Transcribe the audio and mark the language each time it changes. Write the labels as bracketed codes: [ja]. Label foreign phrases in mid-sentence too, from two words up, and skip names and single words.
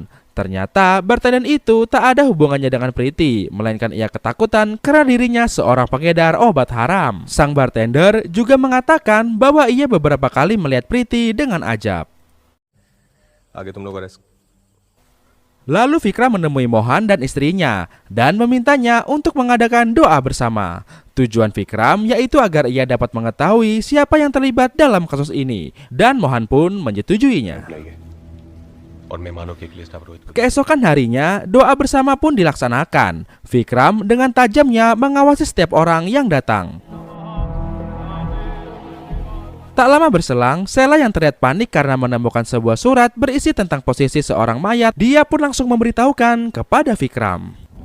[id] Ternyata bartender itu tak ada hubungannya dengan Priti, melainkan ia ketakutan karena dirinya seorang pengedar obat haram. Sang bartender juga mengatakan bahwa ia beberapa kali melihat Priti dengan Ajab. [hi] आगे तुम लोग अरेस्ट. [id] Lalu Vikram menemui Mohan dan istrinya dan memintanya untuk mengadakan doa bersama. Tujuan Vikram yaitu agar ia dapat mengetahui siapa yang terlibat dalam kasus ini, dan Mohan pun menyetujuinya. [hi] और मेहमानों के लिए स्टाफ रोहित को [id] Keesokan harinya, doa bersama pun dilaksanakan. Vikram dengan tajamnya mengawasi setiap orang yang datang. Tak lama berselang, Sheila yang terlihat panik karena menemukan sebuah surat berisi tentang posisi seorang mayat, dia pun langsung memberitahukan kepada Vikram.